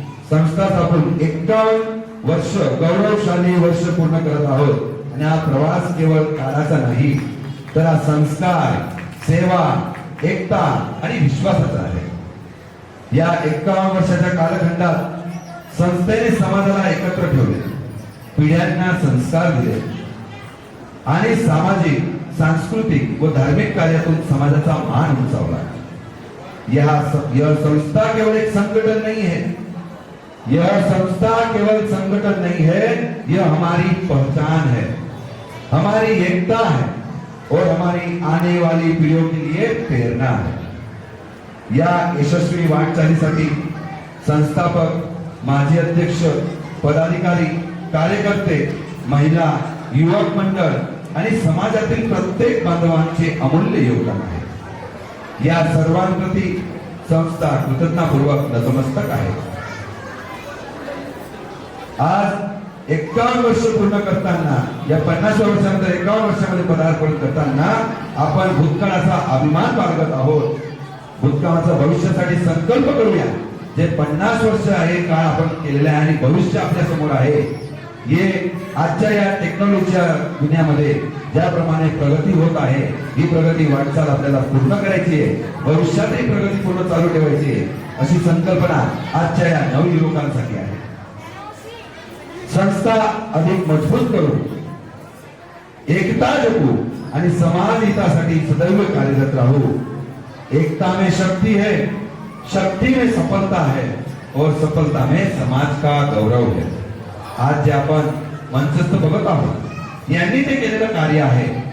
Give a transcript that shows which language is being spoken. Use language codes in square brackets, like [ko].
[mr] संस्था स्थापन 51 वर्ष गौरवशाली वर्ष पूर्ण करत आहोत आणि हा प्रवास केवळ काळाचा नाही तर हा संस्कार, सेवा, एकता आणि विश्वासाचा आहे. या 51 वर्षाच्या कालखंडात संस्थेने समाजाला एकत्र ठेवले, पिढ्यांना संस्कार दिले आणि सामाजिक, सांस्कृतिक व धार्मिक कार्यातून समाजाचा मान उंचावला. [hi] यह संस्था केवल एक संगठन नहीं है, यह संस्था केवल संगठन नहीं है, यह हमारी पहचान है, हमारी एकता है और हमारी आने वाली पीढ़ियों के लिए प्रेरणा है. [mr] या यशस्वी वाटचालीसाठी संस्थापक, माजी अध्यक्ष, पदाधिकारी, कार्यकर्ते, महिला, युवक मंडळ आणि समाजातील प्रत्येक बांधवांचे अमूल्य योगदान आहे. या सर्वांप्रती संस्था कृतज्ञतापूर्वक नतमस्तक आहे. आज 51 वर्ष पूर्ण करताना, या 50 वर्षानंतर 51 वर्षामध्ये पदार्पण करताना आपण भूतकाळाचा अभिमान बाळगत आहोत. भूतकाळाचा भविष्यासाठी संकल्प करूया. जे 50 वर्ष आहे काळ आपण केलेला आहे आणि भविष्य आपल्या समोर आहे. हे आजच्या या टेक्नॉलॉजीच्या दुनियामध्ये ज्याप्रमाणे प्रगती होत आहे, ही प्रगती वाटचाल आपल्याला पूर्ण करायची आहे. भविष्यातही प्रगती पूर्ण चालू ठेवायची आहे, अशी संकल्पना आजच्या या नवयुवकांसाठी आहे. संस्था अधिक मजबूत करू, एकता जपू आणि समाज हितासाठी सदैव कार्यरत राहू. [hi] एकता में शक्ति है, शक्ति में सफलता है और सफलता में समाज का गौरव है. [mr] आज जे आपण मंचस्थ बघत आहोत, यांनी ते केलेलं कार्य आहे.